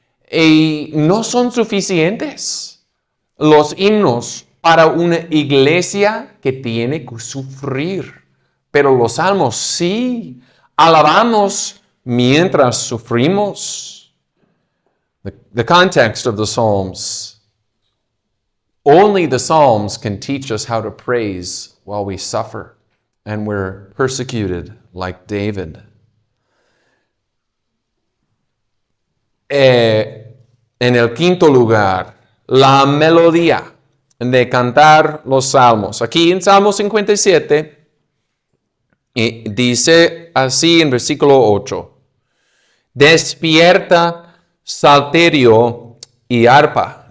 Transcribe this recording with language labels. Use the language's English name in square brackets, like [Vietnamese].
[Spanish] Y no son suficientes los himnos para una iglesia que tiene que sufrir. Pero los salmos sí, alabamos mientras sufrimos. [English] The context of the Psalms. Only the Psalms can teach us how to praise while we suffer and we're persecuted like David. [Spanish] En el quinto lugar, la melodía de cantar los salmos. Aquí en Salmo 57 dice así en versículo 8. Despierta, salterio y arpa.